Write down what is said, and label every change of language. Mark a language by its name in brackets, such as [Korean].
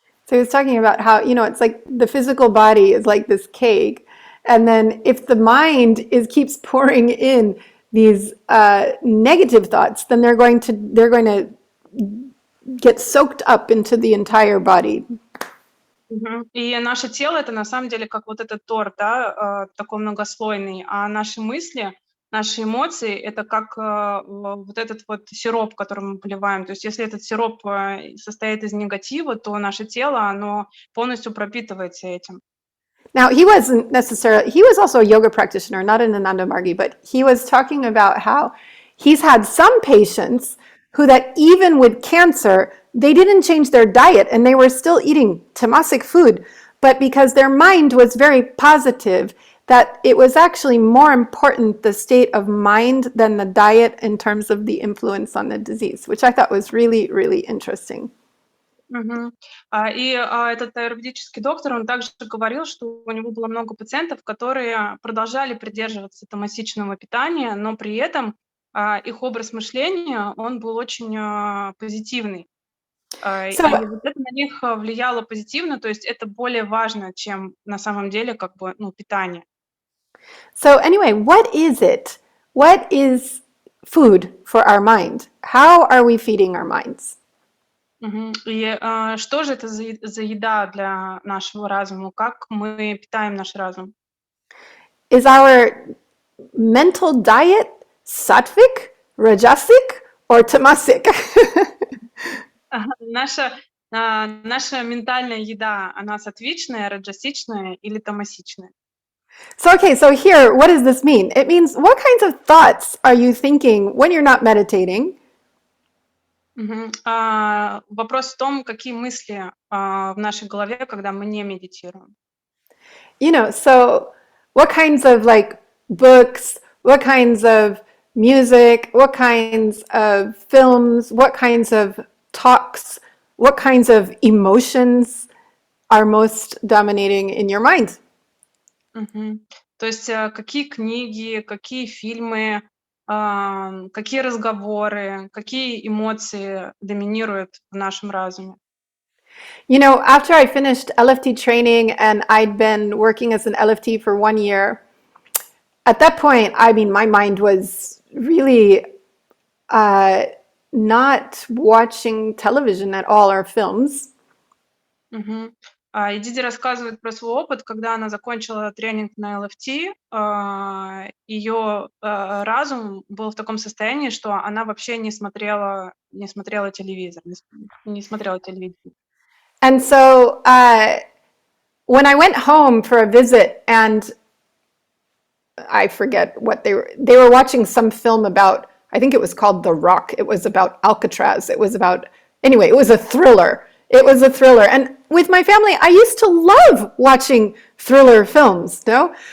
[English] So he was talking about how, it's like the physical body is like this cake. And then if the mind keeps pouring in these negative thoughts, then they're going to get soaked up into the entire body. [Russian] И наше тело — это на самом деле как вот этот торт, да, такой многослойный, а наши мысли, наши эмоции — это как, вот этот вот сироп, который мы поливаем. То есть если этот сироп, состоит из негатива, то наше тело, оно полностью пропитывается этим. [English] Now, he was also a yoga practitioner, not an Ananda Margi, but he was talking about how he's had some patients who that even with cancer, they didn't change their diet and they were still eating tamasic food, but because their mind was very positive, that it was actually more important the state of mind than the diet in terms of the influence on the disease, which I thought was really, really interesting. [Russian] Этот аюрведический доктор, он также говорил, что у него было много пациентов, которые продолжали придерживаться томасичного питания, но при этом, их образ мышления, он был очень, позитивный. И [English] So, [Russian] вот это на них, влияло позитивно, то есть это более важно, чем на самом деле как бы, ну, питание. [English] So anyway, what is it? What is food for our mind? How are we feeding our minds? [Russian] Что же это за еда для нашего разума? Как мы питаем наш разум? [English] Is our mental diet sattvic, rajasic, or tamasic? [Russian] Наша ментальная еда, она сатвичная, раджасичная или тамасичная? [English] So here, what does this mean? It means what kinds of thoughts are you thinking when you're not meditating? [Russian] Вопрос в том, какие мысли, в нашей голове, когда мы не медитируем. [English] So what kinds of like books, what kinds of music, what kinds of films, what kinds of talks, what kinds of emotions are most dominating in your mind? [Russian] То есть, какие книги, какие фильмы, какие разговоры, какие эмоции доминируют в нашем разуме? [English] After I finished LFT training and I'd been working as an LFT for 1 year, at that point, I mean, my mind was really not watching television at all or films. [Russian] И Диди рассказывает про свой опыт, когда она закончила тренинг на LFT, ее разум был в таком состоянии, что она вообще не смотрела телевизор, не смотрела телевидение. [English] And so when I went home for a visit and I forget what they were watching some film about, I think it was called The Rock. It was about Alcatraz. Anyway, it was a thriller. And with my family, I used to love watching thriller films, no?